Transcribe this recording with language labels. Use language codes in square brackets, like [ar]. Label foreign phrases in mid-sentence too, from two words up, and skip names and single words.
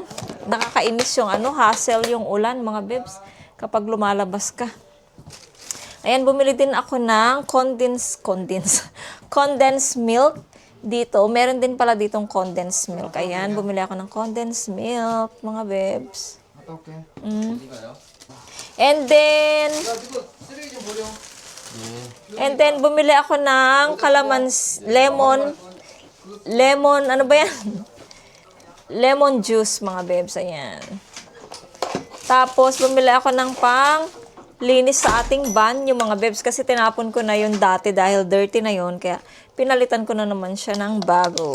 [tl] Nakakainis yung hassle yung ulan mga bebs kapag lumalabas ka. Ayan, bumili din ako ng [en] condensed milk. [tl] dito, meron din pala ditong [en] condensed milk. [tl] Ayan, bumili ako ng [en] condensed milk, [tl] mga bebs. [ko] 어떡해? Mm. 어디가요? [en] And then, [ko] 야, 이거 쓰레기 좀 버려. [tl] bumili ako ng lemon, ano ba yan? [en] Lemon juice, [tl] mga bebs, ayan. Tapos, bumili ako ng linis sa ating van, yung mga bebs, kasi tinapon ko na yun dati dahil dirty na yun, kaya pinalitan ko na naman siya ng bago.